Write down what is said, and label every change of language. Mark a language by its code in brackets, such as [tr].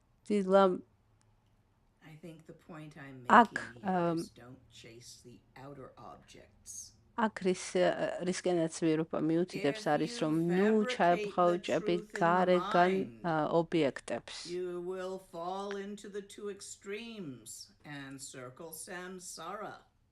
[en] I think the point I'm making here is don't chase the outer objects. [ka] აქ რისკენაც ვირობა მიუთითებს არის, რომ ნუ ჩაებღაუჭები გარეგან ობიექტებს. [en] You will fall into the two extremes and circle samsara.